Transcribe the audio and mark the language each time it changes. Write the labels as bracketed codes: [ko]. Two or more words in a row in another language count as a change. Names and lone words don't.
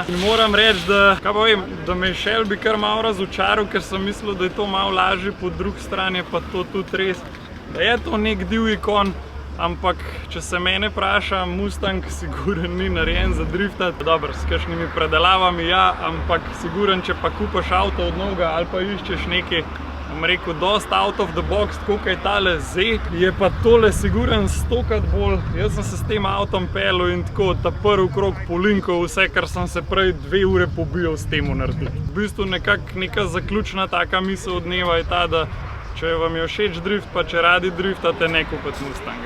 [sl] In moram reči, da me je Shelby kar malo razočaral, ker sem mislil, da je to malo lažje, po drugi strani je pa to tudi res, da je to nek divji konj. Ampak, če se mene vpraša, Mustang siguren ni narejen za driftati. Dobro, s kakšnimi predelavami ja, ampak siguren, če pa kupaš avto od novega ali pa iščeš nekaj, bom rekel, dost [en] out of the box, [sl] tako kaj tale Z, je pa tole siguren 100-krat bolj. Jaz sem se s tem avtom pelil in tako ta prvi krog polinkal vse, kar sem se prej 2 ure pobijal s temu narediti. V bistvu nekako neka zaključna taka misel od dneva je ta, da če vam je všeč drift, pa če radi driftate, ne kupiti Mustanga.